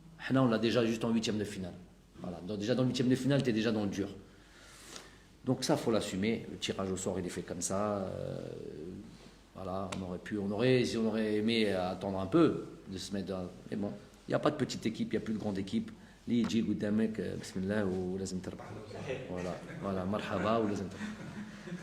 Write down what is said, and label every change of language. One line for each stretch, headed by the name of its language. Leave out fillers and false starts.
French: Là, on l'a déjà juste en huitième de finale. Voilà. Donc, déjà dans le huitième de finale, tu es déjà dans le dur. Donc ça, il faut l'assumer. Le tirage au sort, il est fait comme ça. Voilà, si on aurait aimé attendre un peu, de se mettre dans... Mais bon, il n'y a pas de petite équipe, il n'y a plus de grande équipe.
Arabic: Li yji قدامك بسم الله ولازم تربح. Voilà, marhaba ولازم تربح.